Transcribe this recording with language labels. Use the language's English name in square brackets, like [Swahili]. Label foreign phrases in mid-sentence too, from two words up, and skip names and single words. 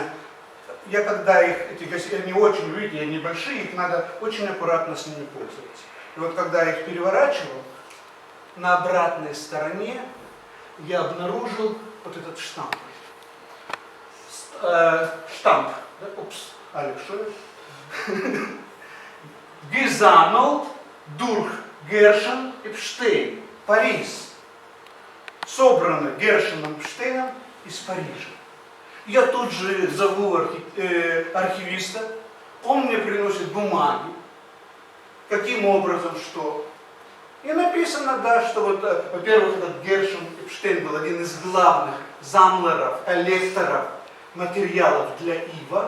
[Russian] Я когда эти газеты, они очень, видите, они большие, их надо очень аккуратно с ними пользоваться. И вот когда я их переворачивал, на обратной стороне я обнаружил вот этот штамп. Штамп. Да? Упс, Алекс, что это? [German] Gesammelt durch Gershon Эпштейн, Париж. [Russian] Собрано Гершоном Эпштейном из Парижа. Я тут же зову архивиста, он мне приносит бумаги, каким образом, что. И написано, да, что вот, во-первых, этот Гершон Эпштейн был один из главных замлеров, коллекторов материалов для Ива.